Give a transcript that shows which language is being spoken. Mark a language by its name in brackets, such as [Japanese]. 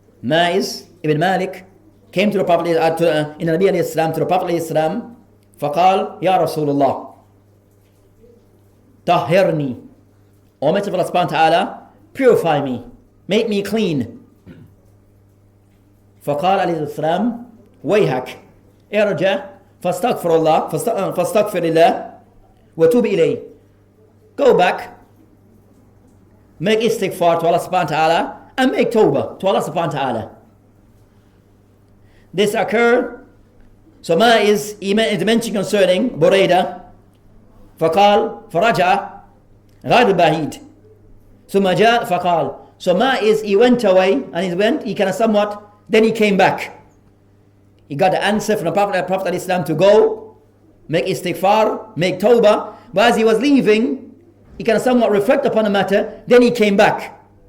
[English] Maiz ibn Malik came to the Prophet in the Nabi alayhi salam, to the Prophet alayhi salam, [Arabic] فقال يا رسول الله طهرني, [English] O Messenger of Allah subhanahu wa ta'ala, purify me, make me clean. [Arabic] فقال عليه السلام ويحك ارجع فاستغفر الله فاستغفر الله وتوب إليه. [English] Go back, make istighfar to Allah subhanahu wa ta'ala, and make tawbah to Allah subhanahu wa ta'ala. This occurred. So ma is mentioned concerning Buraidah. [Arabic] فقال فرجع غير بعيد ثم جاء فقال. [English] So ma is he went away, and he kind of somewhat, then he came back. He got the answer from the Prophet ﷺ to go, make istighfar, make tawbah. But as he was leaving, he kind of somewhat reflect upon the matter, then he came back.